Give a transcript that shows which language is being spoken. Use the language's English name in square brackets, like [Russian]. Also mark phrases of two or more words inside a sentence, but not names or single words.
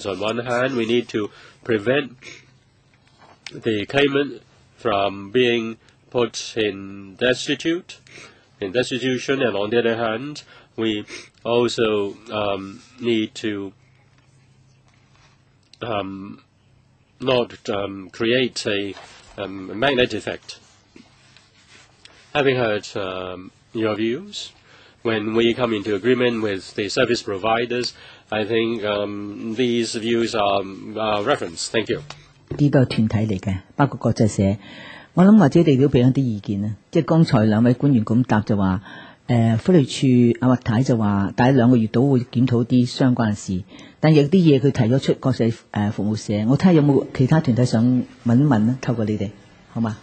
[English] On one hand, we need to prevent the claimant from being put in destitution, and on the other hand, we also need to not create a magnet effect. Having heard your views, when we come into agreement with the service providers, I think these views are referenced. Thank you. [Cantonese] 呢個團體嚟嘅，包括國際社。我諗或者你都俾一啲意見啊。即係剛才兩位官員咁答就話，福利處阿麥太就話，大約2個月到會檢討啲相關嘅事。但有啲嘢佢提咗出國際服務社，我睇下有冇其他團體想問一問啦，透過你哋，好嘛？